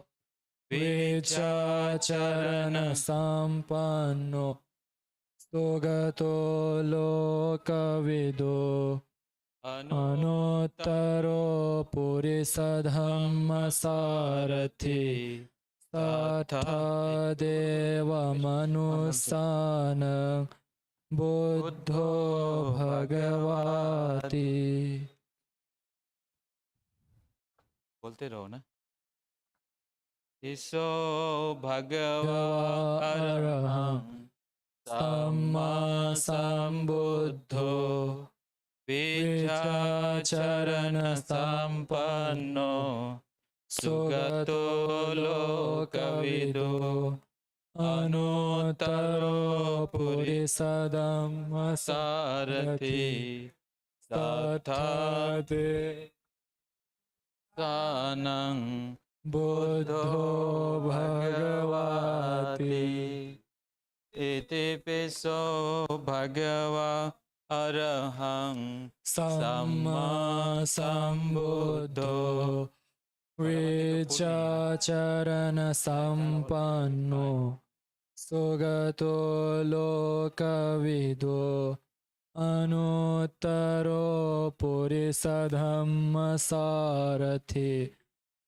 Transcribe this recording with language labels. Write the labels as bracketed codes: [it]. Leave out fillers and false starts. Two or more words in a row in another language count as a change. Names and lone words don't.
[pi] vichacharana sampanno sugato lokavido anuttaro purisadammasarathi sattha devamanusanang buddho bhagavati. [hi] बोलते रहो ना. [pi] ईसो भगवा अरहं सम्मा सम्बुद्धो विचाचरण संपन्नो सुगतो लोकविदो अनुत्तरो पुरिसदाम्मसारथि तथा देवमानुस्सानं बुद्धो भगवति इतिपिसो भगवा अरहं सम्मा सम्बुद्धो विचाचरण संपन्नो सुगतो लोकविदो अनुत्तरो पुरिसधम्मसारथि